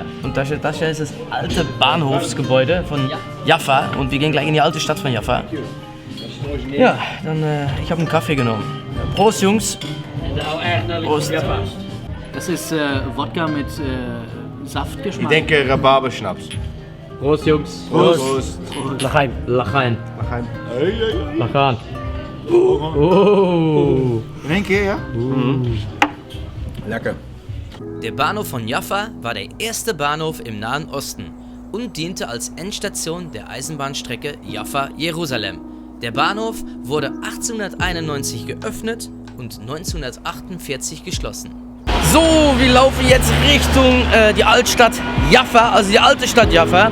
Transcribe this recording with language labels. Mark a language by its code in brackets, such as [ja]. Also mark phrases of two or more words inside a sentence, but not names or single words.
[de] Und Tascha ist das alte Bahnhofsgebäude von Jaffa und wir gehen gleich in die alte Stadt von Jaffa. Ja, dann ich habe einen Kaffee genommen. Prost Jungs. Prost. Das ist Wodka mit Saftgeschmack. Ich denke Rhabarberschnaps. Prost Jungs. Prost. Lachaim. Lachaim. Lachaim. Oh. [nl] In één keer, ja? Lekker. [de] Der Bahnhof von Jaffa war der erste Bahnhof im Nahen Osten und diente als Endstation der Eisenbahnstrecke Jaffa-Jerusalem. Der Bahnhof wurde 1891 geöffnet und 1948 geschlossen. So, wir laufen jetzt Richtung die Altstadt Jaffa, also die alte Stadt Jaffa.